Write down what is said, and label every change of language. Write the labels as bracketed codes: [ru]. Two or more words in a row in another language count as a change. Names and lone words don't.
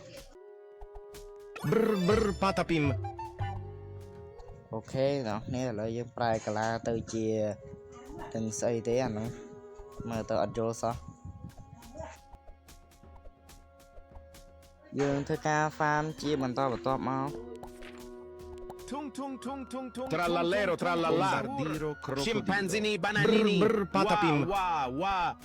[km] brr patapim អូខេអ្នកនរគ្នាឥឡូវយើងប្រែកាឡាទៅជាទាំងស្អីទេអាហ្នឹងមើលទៅអត់យល់សោះយើងធ្វើការ farm ជាបន្តបន្ទាប់មក tung trallallero trallalla Scimpanzini bananini brr patapim wah